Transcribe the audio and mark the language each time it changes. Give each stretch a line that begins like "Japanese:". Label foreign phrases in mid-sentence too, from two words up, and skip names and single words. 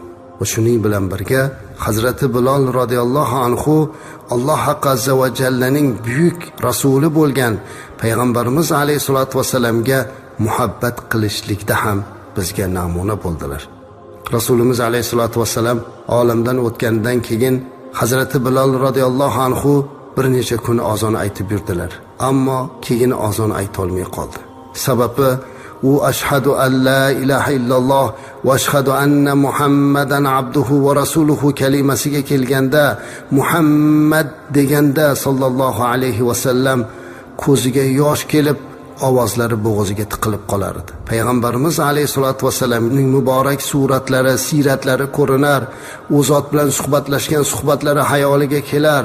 Uzbek: Va shuning bilan birga Hazrati Bilol
Arabic: رضي الله عنه
Uzbek: Alloh
Arabic: عز وجل
Uzbek: buyuk rasuli bo'lgan payg'ambarimiz
Arabic: عليه الصلاة والسلام
Uzbek: muhabbat qilishlikda ham bizga namuna bo'ldilar. Rasulimiz
Arabic: عليه الصلاة والسلام
Uzbek: olamdan o'tgandan keyin Hazrati Bilol
Arabic: رضي الله عنه
Uzbek: bir necha kun azon aytib yurdilar, ammo keyin azon ayta olmay qoldi. Sababi u
Arabic: أشهد أن لا إله إلا الله وأشهد أن محمدا عبده ورسوله
Uzbek: kalimasiga kelganda, Muhammad deganda
Arabic: صلى الله عليه وسلم
Uzbek: ko'ziga yosh kelib, ovozlari bo'g'ziga tiqilib qolar edi. Payg'ambarimiz
Arabic: عليه الصلاة والسلام
Uzbek: muborak suratlari, siratlari ko'rinar, u zot bilan suhbatlashgan suhbatlari hayoliga kelar.